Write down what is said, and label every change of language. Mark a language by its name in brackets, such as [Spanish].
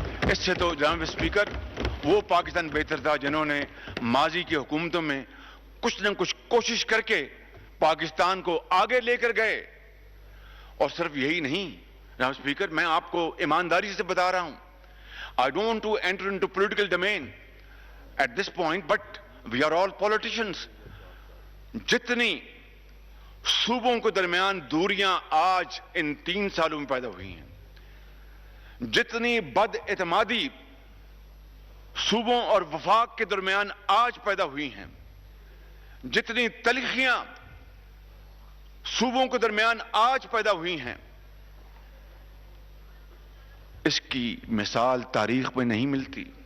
[Urdu] اس سے تو جناب اسپیکر وہ پاکستان بہتر تھا جنہوں نے ماضی کی حکومتوں میں کچھ نہ کچھ کوشش کر کے پاکستان کو آگے لے کر گئے. اور صرف یہی نہیں جناب اسپیکر، میں آپ کو ایمانداری سے بتا رہا ہوں. [English] I don't want to enter into political domain at this point, but we are all politicians. [Urdu] جتنی صوبوں کے درمیان دوریاں آج ان 3 سالوں میں پیدا ہوئی ہیں، جتنی بد اعتمادی صوبوں اور وفاق کے درمیان آج پیدا ہوئی ہیں، جتنی تلخیاں صوبوں کے درمیان آج پیدا ہوئی ہیں، اس کی مثال تاریخ میں نہیں ملتی.